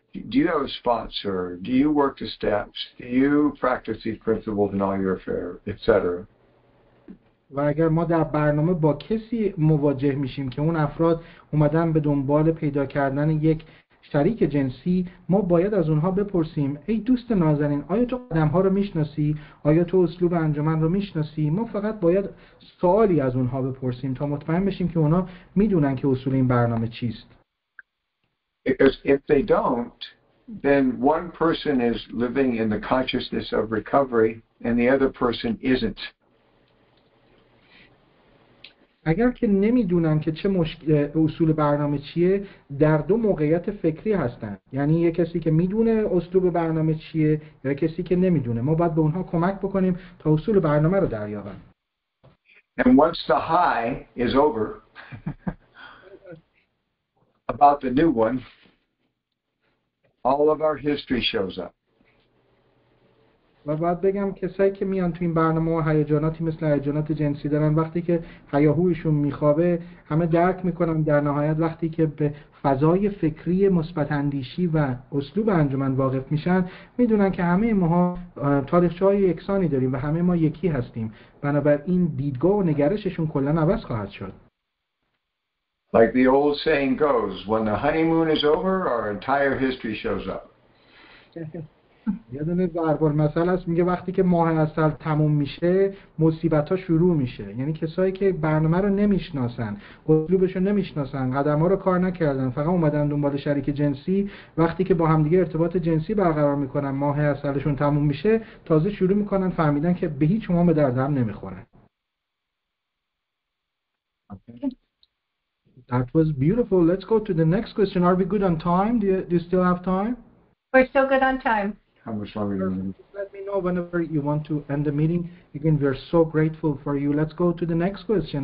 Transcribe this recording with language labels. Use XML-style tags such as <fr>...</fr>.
<en>Do you have a sponsor? Do you work the steps? Do you practice these principles in all your affairs, etc.?</en> <fa>و اگر ما در برنامه با کسی مواجه میشیم که اون افراد اومدن به دنبال پیدا کردن یک شریک جنسی، ما باید از اونها بپرسیم ای دوست نازنین، آیا تو قدم‌ها رو میشناسی؟ آیا تو اسلوب انجمن رو میشناسی؟ ما فقط باید سوالی از اونها بپرسیم تا مطمئن بشیم که اونها میدونن که اصول این برنامه چیست.</fa> <en>Because if they don't, then one person is living in the consciousness of recovery and the other person isn't.</en> <fa>اگر که نمیدونن که چه اصول برنامه چیه، در دو موقعیت فکری هستن. یعنی یه کسی که میدونه اسلوب برنامه چیه یا کسی که نمیدونه. ما باید به اونها کمک بکنیم تا اصول برنامه رو دریابن.</fa> <en>And once the high is over about the new one, all of our history shows up.</en> <fa>و باید بگم کسایی که میان تو این برنامه و هیجاناتی مثل هیجانات جنسی دارن، وقتی که هیاهویشون میخوابه همه درک میکنن در نهایت وقتی که به فضای فکری مثبت اندیشی و اسلوب انجمن واقف میشن، میدونن که همه ما تاریخچه‌های یکسانی داریم و همه ما یکی هستیم. بنابراین دیدگاه و نگرششون کلا عوض خواهد شد.</fa> <en>Like the old saying goes, when the honeymoon is over, our entire history shows up.</en> <fa>یه دونه ضرب المثل هست میگه وقتی که ماه عسل تموم میشه مصیبت‌ها شروع میشه. یعنی کسایی که برنامه رو نمیشناسن، اسلوبش رو نمیشناسن، قدم‌ها رو کار نکردن، فقط اومدن دنبال شریک جنسی، وقتی که با همدیگه ارتباط جنسی برقرار میکنن ماه عسلشون تموم میشه، تازه شروع میکنن فهمیدن که به هیچ عنوان به درد هم نمیخورن.</fa> <en>That was beautiful. Let's go to the next question. Are we good on time? Do you still have time? We're still good on time. How much longer do you need? Let me know whenever you want to end the meeting. Again, we are so grateful for you. Let's go to the next question.</en>